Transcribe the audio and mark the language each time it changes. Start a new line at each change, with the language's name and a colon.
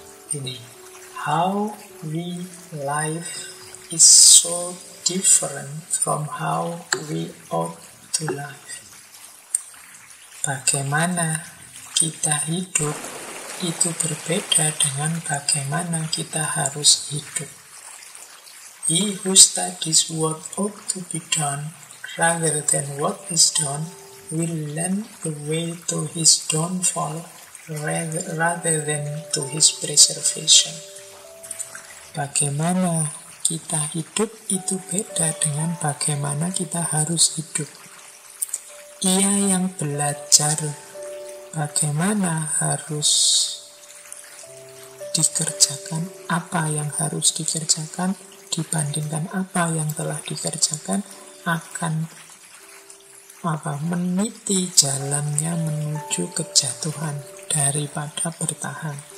English: Ini, how we live is so different from how we ought to live.
Indonesian: Bagaimana kita hidup itu berbeda dengan bagaimana kita harus hidup.
English: He who studies what ought to be done rather than what is done will learn the way to his downfall rather than to his preservation.
Indonesian: Bagaimana kita hidup itu beda dengan bagaimana kita harus hidup. Ia yang belajar bagaimana harus dikerjakan, apa yang harus dikerjakan dibandingkan apa yang telah dikerjakan, akan meniti jalannya menuju kejatuhan daripada bertahan.